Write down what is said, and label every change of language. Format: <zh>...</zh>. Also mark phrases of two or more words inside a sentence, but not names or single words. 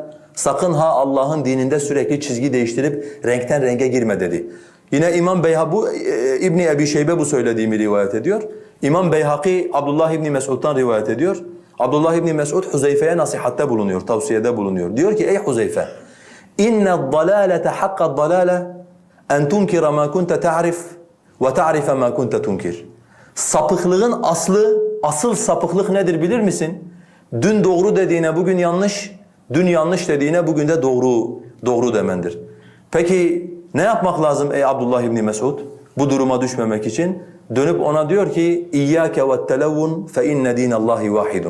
<tr>Sakın ha Allah'ın dininde sürekli çizgi değiştirip renkten renge girme dedi. Yine İmam Beyhaki, İbni Ebi Şeybe bu söylediğimi rivayet ediyor. İmam Beyhaki Abdullah İbni Mes'ud'dan rivayet ediyor. Abdullah İbni Mes'ud Huzeyfe'ye nasihatte bulunuyor, tavsiyede bulunuyor. Diyor ki ey Huzeyfe,</tr> <ar>اِنَّ الضَّلَالَةَ حَقَّ الضَّلَالَةِ اَنْ تُنْكِرَ مَا كُنْتَ تَعْرِفْ وَتَعْرِفَ مَا كُنْتَ تُنْكِرْ.</ar> <tr>Sapıklığın asıl sapıklık nedir bilir misin? Dün doğru dediğine bugün yanlış, dün yanlış dediğine bugün de doğru demendir. Peki ne yapmak lazım ey Abdullah İbni Mes'ud? Bu duruma düşmemek için dönüp ona diyor ki</tr> <ar>إياك والتلون فإن دين الله واحد.</ar>